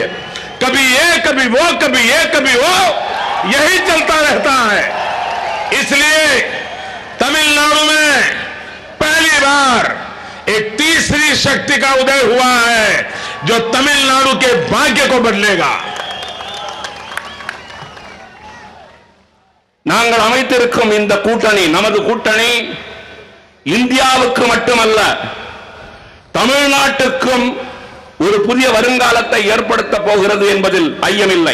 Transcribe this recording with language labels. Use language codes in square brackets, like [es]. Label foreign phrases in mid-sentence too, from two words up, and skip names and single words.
[hi] कभी ये कभी वो, कभी ये कभी वो, यही चलता रहता है। इसलिए तमिलनाडु में पहली बार एक तीसरी शक्ति का उदय हुआ है जो तमिलनाडु के भाग्य को बदलेगा। [ta] நாங்கள் அமைத்திருக்கும் இந்த கூட்டணி, நமது கூட்டணி இந்தியாவுக்கு மட்டுமல்ல தமிழ்நாட்டுக்கும் ஒரு புதிய வருங்காலத்தை ஏற்படுத்த போகிறது என்பதில் ஐயமில்லை.